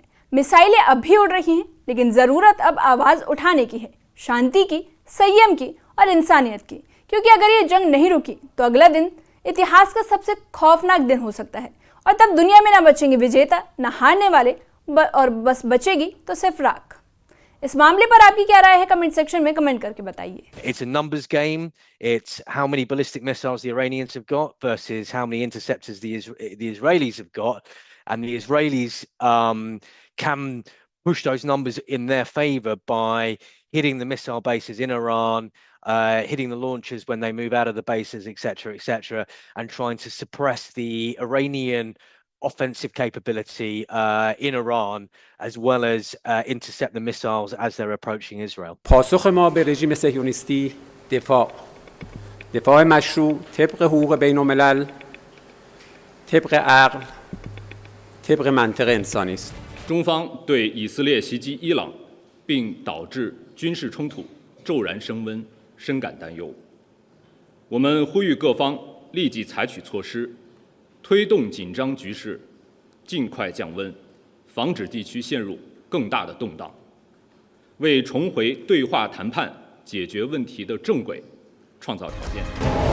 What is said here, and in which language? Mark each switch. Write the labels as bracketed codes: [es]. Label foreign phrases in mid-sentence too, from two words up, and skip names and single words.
[hi] मिसाइलें अब भी उड़ रही हैं, लेकिन जरूरत अब आवाज उठाने की है, शांति की, संयम की और इंसानियत की। क्योंकि अगर ये जंग नहीं रुकी तो अगला दिन इतिहास का सबसे खौफनाक दिन हो सकता है और तब दुनिया में ना बचेंगे विजेता, ना हारने वाले, और बस बचेगी तो सिर्फ राख। इस मामले पर आपकी क्या राय है, [en] comment section [hi] में कमेंट करके बताइए। [en] It's a numbers game. It's how many ballistic missiles the Iranians have got versus how many interceptors the Israelis have got, and the Israelis can push those numbers in their favor by hitting the missile bases in Iran, hitting the launchers when they move out of the bases, etc., and trying to suppress the Iranian offensive capability in Iran, as well as intercept the missiles as they're approaching Israel. [fa] پاسخ ما به رژیم صهیونیستی دفاع مشروع طبق حقوق بین الملل، طبق عقل، طبق منطق انسانی است. [zh] 中方对以色列袭击伊朗并导致军事冲突骤然升温深感担忧。我们呼吁各方立即采取措施，推动紧张局势尽快降温，防止地区陷入更大的动荡，为重回对话谈判解决问题的正轨创造条件。